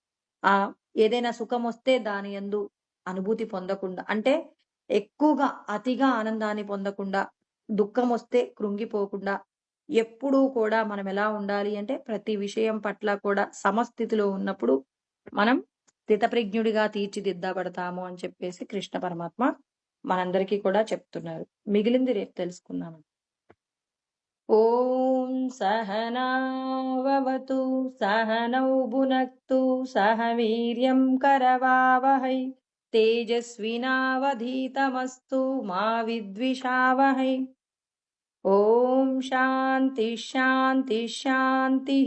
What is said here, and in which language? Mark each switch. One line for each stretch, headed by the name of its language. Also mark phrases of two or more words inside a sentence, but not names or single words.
Telugu: ఏదైనా సుఖమొస్తే దాని యందు అనుభూతి పొందకుండా అంటే ఎక్కువగా అతిగా ఆనందాన్ని పొందకుండా, దుఃఖమొస్తే కృంగిపోకుండా, ఎప్పుడూ కూడా మనం ఎలా ఉండాలి అంటే ప్రతి విషయం పట్ల కూడా సమస్థితిలో ఉన్నప్పుడు మనం స్థితప్రజ్ఞుడిగా తీర్చిదిద్దబడతాము అని చెప్పేసి కృష్ణ పరమాత్మ మనందరికీ కూడా చెప్తున్నారు. మిగిలింది రేపు తెలుసుకుందాం.
Sanskrit: ॐ सहनाववतु सहनौ भुनक्तु सह वीर्यं करवावहै तेजस्विनावधीतमस्तु मा विद्विषावहै। ॐ शान्ति शान्ति शान्तिः।